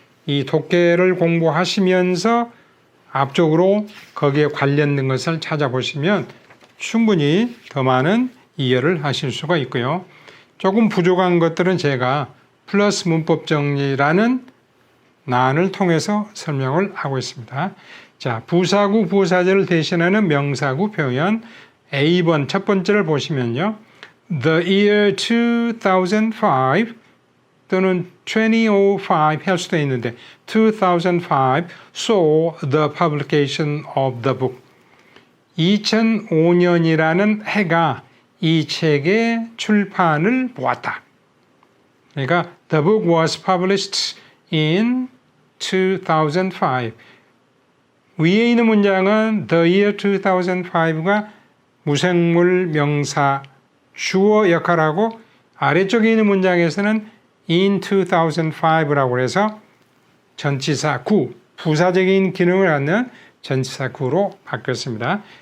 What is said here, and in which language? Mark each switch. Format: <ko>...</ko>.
<ko>이 독해를 공부하시면서 앞쪽으로 거기에 관련된 것을 찾아보시면 충분히 더 많은 이해를 하실 수가 있고요. 조금 부족한 것들은 제가 플러스 문법 정리라는 난을 통해서 설명을 하고 있습니다. 자, 부사구, 부사절을 대신하는 명사구 표현 A번 첫 번째를 보시면요.</ko> <en>The year 2005</en> <ko>또는</ko> <en>2005</en> <ko>할 수도 있는데</ko> <en>2005 saw the publication of the book.</en> <ko>2005년이라는 해가 이 책의 출판을 보았다. 그러니까</ko> <en>the book was published in 2005.</en> <ko>위에 있는 문장은</ko> <en>the year 2005</en> <ko>가 무생물 명사 주어 역할하고 아래쪽에 있는 문장에서는</ko> <en>in 2005</en> <ko>라고 해서 전치사 구, 부사적인 기능을 갖는 전치사 구로 바뀌었습니다.</ko>